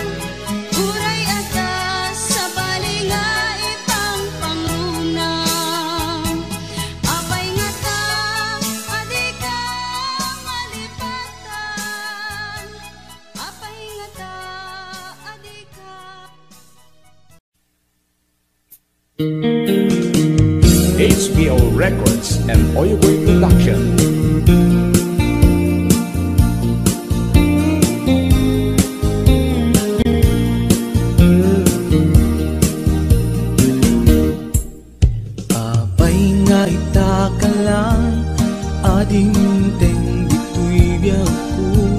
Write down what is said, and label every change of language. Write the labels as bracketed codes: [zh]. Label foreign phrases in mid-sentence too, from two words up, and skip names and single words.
[ilo] Uray ata sa bali nga ipang pangrunam. Apay nga ta, adi ka malipatan. Apay nga ta, adi ka. [en] HBO Records and Oyeboy Production. [ilo] Apay nga ita ka lang, ading teng dito'y biyak ko.